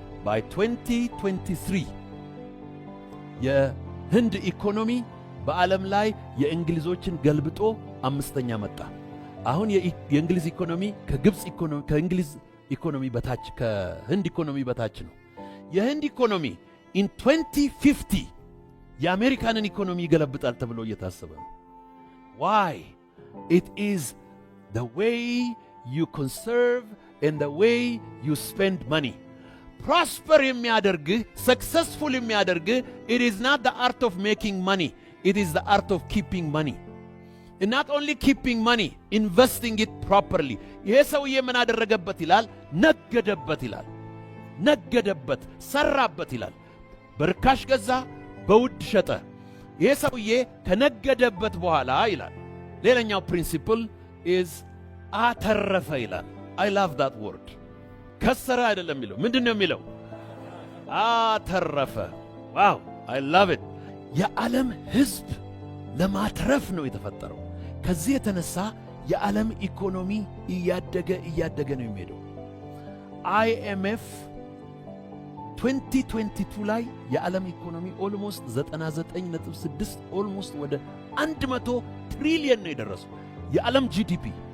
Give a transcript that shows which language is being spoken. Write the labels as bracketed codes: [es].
[am] by 2023 የህንድ ኢኮኖሚ በዓለም ላይ የእንግሊዞችን ገልብጦ አምስተኛ መጣ። አሁን የእንግሊዝ ኢኮኖሚ ከእንግሊዝ ኢኮኖሚ በታች ከህንድ ኢኮኖሚ በታች ነው። የህንድ ኢኮኖሚ in 2050 የአሜሪካንን ኢኮኖሚ ይገለብጣል ተብሎ እየታሰበ ነው። [en] why? It is the way you conserve and the way you spend money. prosper [am] የሚያደርግህ [en] successful የሚያደርግህ it is not the art of making money, it is the art of keeping money. And not only keeping money, investing it properly. [am] ይሄ ሰውዬ ምን አደረገበት ይላል? ነገደበት ይላል። ነገደበት፣ ሰራበት ይላል። በርካሽ ገዛ፣ በውድ ሸጠ። ይሄ ሰውዬ ከነገደበት በኋላ ይላል ሌላኛው ፕሪንሲፕል is አተረፈ ይላል። [en] I love that word. [am] ከሰረ አይደለም የሚለው። ምንድነው የሚለው? አተረፈ። [en] ዋው I love it. [am] የዓለም ህዝብ ለማትረፍ ነው የተፈጠረው። ከዚህ የተነሳ የዓለም ኢኮኖሚ እያደገ ነው የሚሄደው። IMF 2022 ላይ የዓለም ኢኮኖሚ ኦልሞስት 99.6 ኦልሞስት ወደ 100 ትሪሊየን ነው የደረሰው የዓለም GDP።